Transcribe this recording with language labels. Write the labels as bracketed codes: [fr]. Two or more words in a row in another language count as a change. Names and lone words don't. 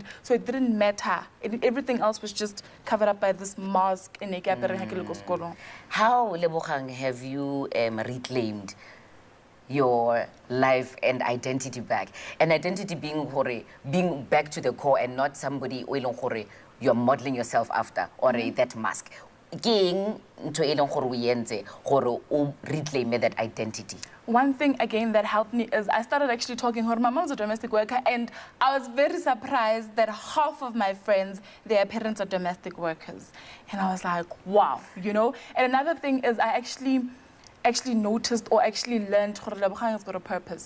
[en] So it didn't matter. Everything else was just covered up by this mask. How, Lebogang, have you reclaimed your life and identity back? And identity being back to the core and not somebody [st] o e leng gore [en] you're modeling yourself after or that mask. [st] Ke eng ntho e leng gore o e entse gore o [en] reclaim that identity? One thing, again, that helped me is I started actually talking to her. My mom's a domestic worker, and I was very surprised that half of my friends, their parents are domestic workers. And I was like, wow, you know? And another thing is I actually noticed or actually learned that Lebogang has got a purpose.